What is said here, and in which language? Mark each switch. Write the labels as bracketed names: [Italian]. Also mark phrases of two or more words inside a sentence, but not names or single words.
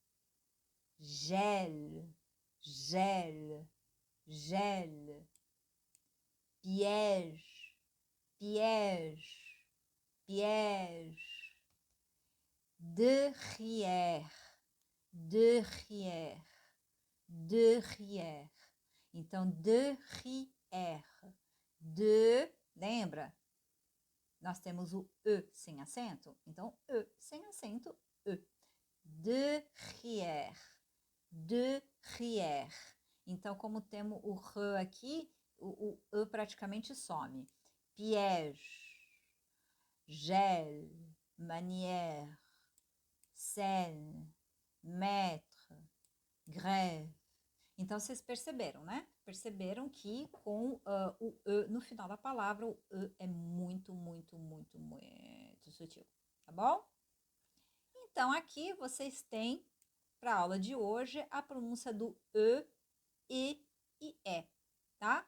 [French] Gel, gel, gel. Piège, piège, piège. Derrière, derrière, derrière. [Portuguese] Então, derrière. Lembra? Nós temos o E sem acento. Então, E sem acento, E. [French] Derrière, derrière. [Portuguese] Então, como temos o R aqui, o E praticamente some. [French] Piège, gel, manière, scène, maître, grève. [Portuguese] Então, vocês perceberam, né? Perceberam que com o E no final da palavra, o E é muito, muito, muito, muito sutil, tá bom? Então, aqui vocês têm para a aula de hoje a pronúncia do E, e E, tá?